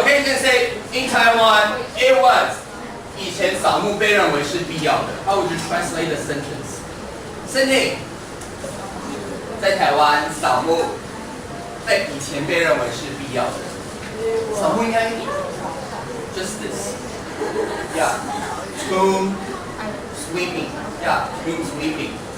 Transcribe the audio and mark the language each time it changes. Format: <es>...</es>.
<en>Okay, you can say in Taiwan it was.</en> <zh>以前扫墓被认为是必要的。</zh> <en>How would you translate the sentence?</en> <zh>Cindy, 在台湾扫墓，在以前被认为是必要的。扫墓应该</zh> <en>just this. Yeah. Tomb sweeping. Yeah, tomb sweeping.</en>